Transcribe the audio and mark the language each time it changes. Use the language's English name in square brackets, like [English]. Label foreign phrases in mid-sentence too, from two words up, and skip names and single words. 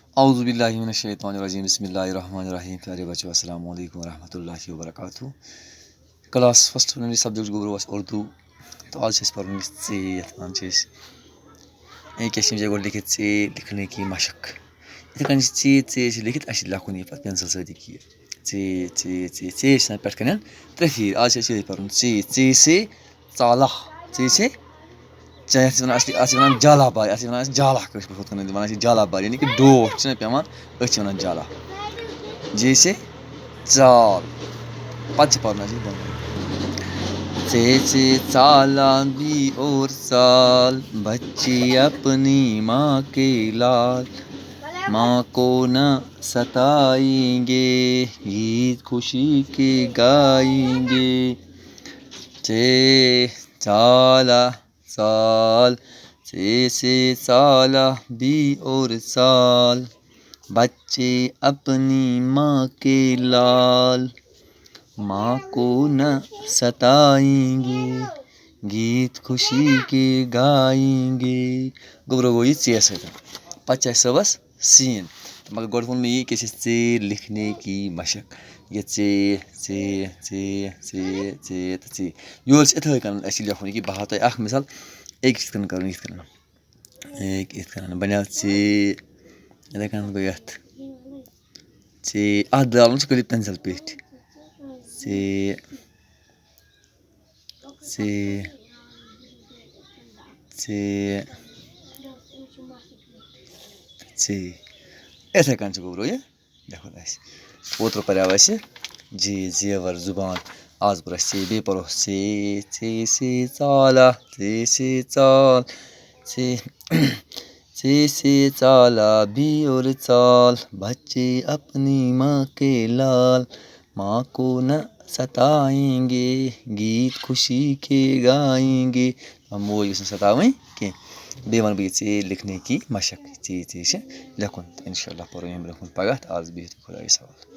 [Arabic] اعوذ باللہ من الشیطان الرجیم بسم اللہ الرحمن الرحیم. [Urdu] پیارے بچوں [Arabic] السلام علیکم ورحمۃ اللہ وبرکاتہ. [English] class first [Kashmiri] سبجیکٹ گوٚو اَسہِ اردو تہٕ آز چھِ أسۍ پَرُن ژ یَتھ وَنان چھِ أسۍ کیٛاہ چھِ یِم جایہِ گۄڈٕ لیکھِتھ ژ [Urdu] لِکھنے کی مشق. [Kashmiri] یِتھَے کٔنۍ چھِ ژ چھِ لیکھِتھ اَسہِ چھِ لیکھُن یہِ پَتہٕ پٮ۪نسَل سۭتۍ یہِ ژ چھِ آسان پٮ۪ٹھ کَنٮ۪ن 3 پھیٖرِ. آز چھِ أسۍ یِہوٚے پَرُن ژ سے ژالہ سے چاہے اَتھ چھِ وَنان جالا باری. اَتھ چھِ وَنان أسۍ جالا کٲشِرۍ پٲٹھۍ ہُتھ کٔنۍ وَنان چھِ جالا باری یعنی کہِ ڈوٹھ چھِنہ پٮ۪وان أسۍ چھِ وَنان جالا. [Urdu] جیسے [Kashmiri] ژال پَتہٕ چھِ پَرُن اَسہِ [Urdu] سے ژالا بھی اور سال بچے اپنی ماں کے لال ماں کو نہ ستائیں گے عید خوشی کے گائیں گے. ژالا سال سے ژالا بھی اور سال بچے اپنی ماں کے لال ماں کو نہ ستائیں گے گیت خوشی کے گائیں گے. [Kashmiri] گوٚبرو گوٚو یہِ ژ سۭتۍ. پَتہٕ چھِ اَسہِ صٲبَس سیٖن مگر گۄڈٕ ووٚن مےٚ یی کہِ ژ [Urdu] لِکھنے کی مشق. [Kashmiri] یہِ ژ تہٕ ژ یورٕ چھِ یِتھَے کٔنۍ اَسہِ لیکھُن یہِ کہِ بہٕ ہاوٕ تۄہہِ اَکھ مِثال أکۍ کِتھ کٔنۍ کَرُن یِتھ کٔنۍ یِتھ کٔنۍ بَنیٛو ژ یِتھَے کٔنۍ گوٚو یَتھ ژ اَتھ درٛاو سُہ کٔرِو پٮ۪نسَل پیٚٹھۍ ژ یِتھَے کٔنۍ چھُ گوٚبرو یہِ لیکھُن اَسہِ. اوترٕ پَریو اَسہِ زیور زُبان آز پوٚر اَسہِ بیٚیہِ پَرو ژ سے ژالا سے ژال ژ سے ژالا [Urdu] بھی اور ژال بچے اپنی ماں کے لال ماں کو نہ ستائیں گے گیت خوشی کے گائیں گے. [Kashmiri] موج گٔژھ نہٕ سَتاوٕنۍ کینٛہہ. بیٚیہِ وَنہٕ بہٕ یہِ ژ [Urdu] لِکھنے کی مشق [Kashmiri] ژ چھِ لیکھُن تہٕ [Arabic] اِنشاء اللہ [Kashmiri] پَرو ییٚمہِ برونٛہہ کُن پَگاہ تہٕ آز بِہِو خۄدایَس حوالہٕ.